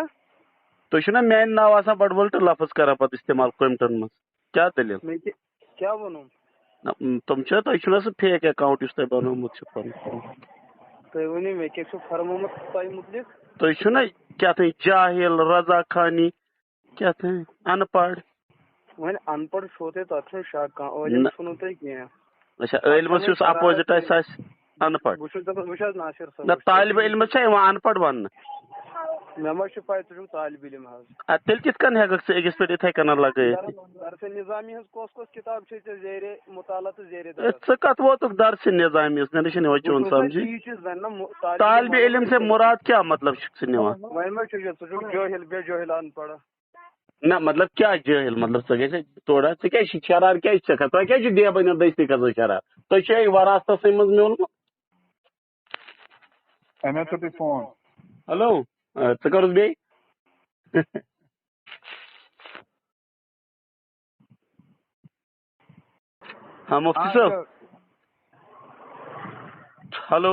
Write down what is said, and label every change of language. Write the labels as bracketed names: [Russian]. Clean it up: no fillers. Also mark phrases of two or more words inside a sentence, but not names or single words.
[Kashmiri] تُہۍ چھِو نا میانہِ ناو آسان بڑٕ وٕلٹہٕ لفظ کران پتہٕ استعمال کومنٹن منٛز کیٛاہ دٔلیٖل کیٛاہ ووٚنُم تِم چھِ تۄہہِ چھُو نا سُہ فیک اکاؤنٹ یُس تۄہہِ بنوومُت چھُ پنُن تُہۍ ؤنِو مےٚ کیٛاہ چھُ فرمومُت تۄہہِ مُتعلق تُہۍ چھُو نا کیٛاہ تھانۍ جاہل رضا خانی کیٛاہ تھانۍ ان پڑھ وۄنۍ ان پڑھ چھُو تۄہہِ تتھ چھُنہٕ شک کانٛہہ عٲلِم چھُنہٕ تۄہہِ کینٛہہ اچھا عٲلمس یُس اپوزِٹ آسہِ سُہ آسہِ ان پڑھ بہٕ چھُس دپان وٕچھ حظ ناصر صٲب نہ طالبہِ علمس چھا یِوان ان پڑھ وننہٕ مےٚ ما چھِ پاے ژٕ چھُکھ طالبہِ علم حظ ادٕ تیٚلہِ کِتھ کٔنۍ ہٮ۪ککھ ژٕ أکِس پٮ۪ٹھ یِتھٕے کٔنۍ لگٲیِتھ درسِ نظامی ہٕنٛز کۄس کِتاب چھِ ژےٚ زیرے مطالعہ تہٕ زیرے ژٕ کتھ ووتُکھ درسِ نظامی مےٚ نہ چھُنہٕ یِوان چون سمجھی طالبہِ علم [Urdu] سے مراد [Kashmiri] کیٛاہ مطلب چھُکھ ژٕ نِوان وۄنۍ ما چھُ ژٕ چھُکھ جٲہل بے جٲہل ان پڑھ نہ مطلب کیٛاہ جٲہل مطلب ژٕ گژھِ تھوڑا ژٕ کیٛازِ چھِ شرار کیٛازِ چھَکھ تۄہہِ کیٛازِ چھُ دیوبٔنٮ۪ن دٔستی کھسان شرار تۄہہِ چھُ وراثتسٕے منٛز میوٗلمُت أمۍ حظ کوٚر تۄہہِ فون ہلو ژٕ کَرُس بیٚیہِ ہاں مفتی صٲب ہلو